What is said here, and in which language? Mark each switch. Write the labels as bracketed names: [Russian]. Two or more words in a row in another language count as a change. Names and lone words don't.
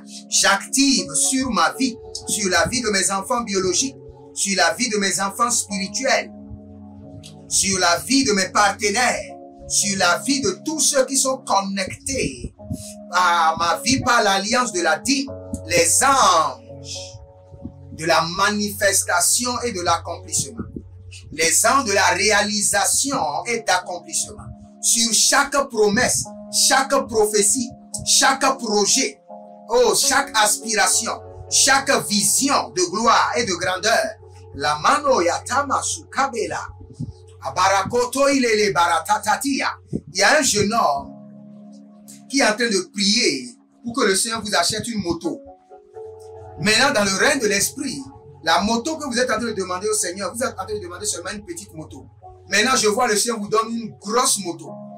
[French] J'active sur ma vie, sur la vie de mes enfants biologiques, sur la vie de mes enfants spirituels, sur la vie de mes partenaires, sur la vie de tous ceux qui sont connectés à ma vie par l'alliance de la dîme, les anges de la manifestation et de l'accomplissement. Les ans de la réalisation et d'accomplissement. Sur chaque promesse, chaque prophétie, chaque projet, oh, chaque aspiration, chaque vision de gloire et de grandeur. La mano yatama sukabela. Abarakoto ilele baratatatia. Il y a un jeune homme qui est en train de prier pour que le Seigneur vous achète une moto. Maintenant, dans le règne de l'esprit, la moto que vous êtes en train de demander au Seigneur, vous êtes en train de demander seulement une petite moto. Maintenant, je vois le Seigneur vous donne une grosse moto.